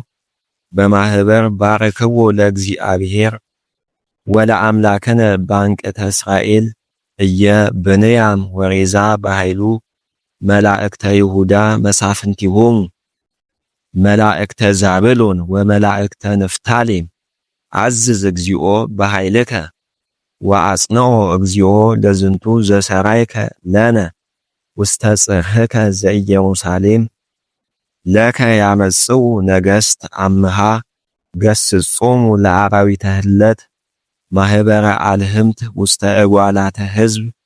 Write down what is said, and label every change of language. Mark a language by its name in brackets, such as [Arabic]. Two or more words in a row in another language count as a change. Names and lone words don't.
[Geez] በማህበር ባረክዎ ለእግዚአብሔር ወለአምላክነ ባንቅተ እስራኤል እየ ብንያም ወሬዛ በኃይሉ መላእክተ ይሁዳ መሳፍንቲሆሙ መላእክተ ዛብሎን ወመላእክተ ንፍታሌም አዝዝ እግዚኦ በኃይልከ ወአጽንዖ እግዚኦ ለዝንቱ ዘሰራይከ ለነ ውስተ ጽርሕከ ዘኢየሩሳሌም ለከ ያመጽኡ ነገሥት አምሃ ገስጾሙ ለአራዊተ ህለት ማህበረ አልህምት ውስተ እጓላተ ሕዝብ